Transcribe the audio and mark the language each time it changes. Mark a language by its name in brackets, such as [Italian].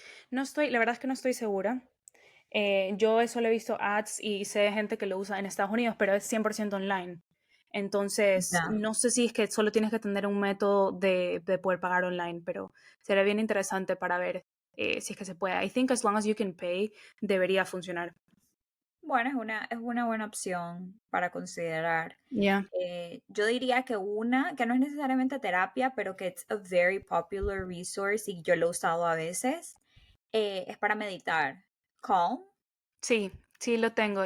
[Spanish] No estoy, la verdad es que no estoy segura. Yo eso lo he visto ads y sé de gente que lo usa en Estados Unidos, pero es 100% online. Entonces, Ya. no sé si es que solo tienes que tener un método de poder pagar online, pero sería bien interesante para ver si es que se puede. [English] I think as long as you can pay, [Spanish] debería funcionar. Bueno, es una buena opción para considerar. [English] Yeah. [Spanish] Yo diría que una, que no es necesariamente terapia, pero que [English] it's a very popular resource [Spanish] y yo lo he usado a veces, es para meditar. Calm. Sí, sí lo tengo.